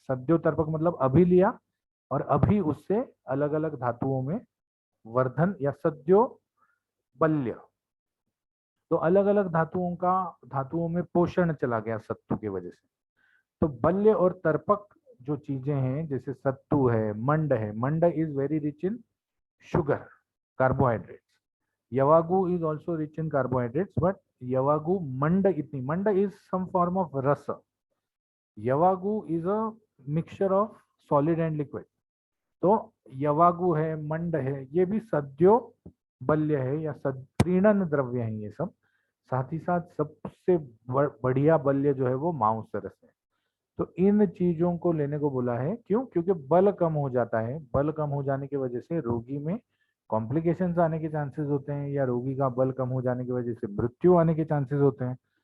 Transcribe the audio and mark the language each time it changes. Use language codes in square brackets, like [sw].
[hi] सद्योतर्पक मतलब अभी लिया और अभी उससे अलग अलग धातुओं में वर्धन, या सद्यो बल्य, तो अलग अलग धातुओं में पोषण चला गया सत्तू की वजह से। तो बल्य और तर्पक जो चीजें हैं, जैसे सत्तू है, मंड है, मंड [en] Is very rich in sugar, carbohydrates. Yavagu is also rich in carbohydrates, but Yavagu manda is some form of rasa. Yavagu is a mixture of solid and liquid. [hi] तो यवागु है, मंड है, ये भी सद्यो बल्य है या प्रीणन द्रव्य है ये सब। साथ ही साथ सबसे बढ़िया बल्य जो है वो मांस रस है। तो इन चीजों को लेने को बोला है। क्यों? क्योंकि बल कम हो जाता है, बल कम हो जाने की वजह से रोगी में कॉम्प्लिकेशंस आने के चांसेस होते हैं, या रोगी का बल कम हो जाने की वजह से मृत्यु आने के चांसेस होते हैं।